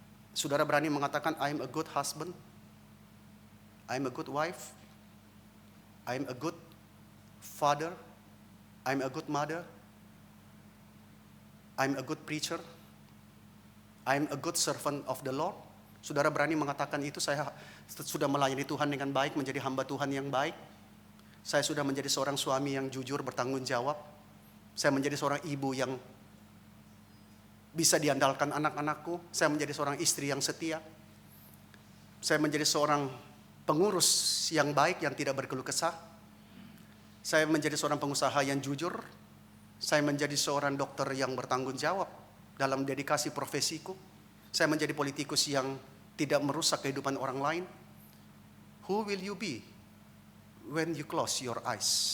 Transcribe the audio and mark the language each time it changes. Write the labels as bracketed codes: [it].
[id] Saudara berani mengatakan, [en] I'm a good husband, I'm a good wife, I'm a good father, I'm a good mother, I'm a good preacher, I'm a good servant of the Lord. [id] Saudara berani mengatakan itu, saya sudah melayani Tuhan dengan baik, menjadi hamba Tuhan yang baik. Saya sudah menjadi seorang suami yang jujur, bertanggung jawab. Saya menjadi seorang ibu yang bisa diandalkan anak-anakku. Saya menjadi seorang istri yang setia. Saya menjadi seorang pengurus yang baik, yang tidak berkeluh kesah. Saya menjadi seorang pengusaha yang jujur. Saya menjadi seorang dokter yang bertanggung jawab dalam dedikasi profesiku. Saya menjadi politikus yang tidak merusak kehidupan orang lain. [en] Who will you be when you close your eyes?